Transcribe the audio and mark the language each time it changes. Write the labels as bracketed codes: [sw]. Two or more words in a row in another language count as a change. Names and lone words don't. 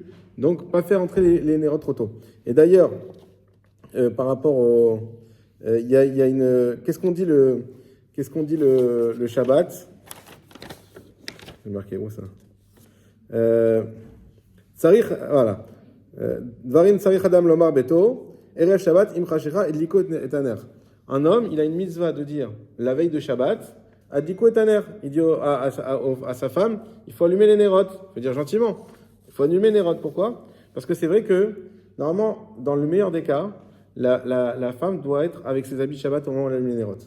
[fr] Donc, pas faire entrer les nérotes trop tôt. Et d'ailleurs, par rapport au... Il y a une... Qu'est-ce qu'on dit le Shabbat? J'ai marqué où ça? Tsarich, voilà. [he] דברים צריך אדם לומר ביתו, ערב שבת עם חשכה הדליקו את הנר. [fr] Un homme, il a une mitzvah de dire, la veille de Shabbat, [he] הדליקו את הנר, [fr] il dit à sa femme, il faut allumer les nérotes. Il faut dire gentiment, il faut allumer les nérotes. Pourquoi? Parce que c'est vrai que, normalement, dans le meilleur des cas, la femme doit être avec ses habits de Shabbat au moment où elle allume les nérotes.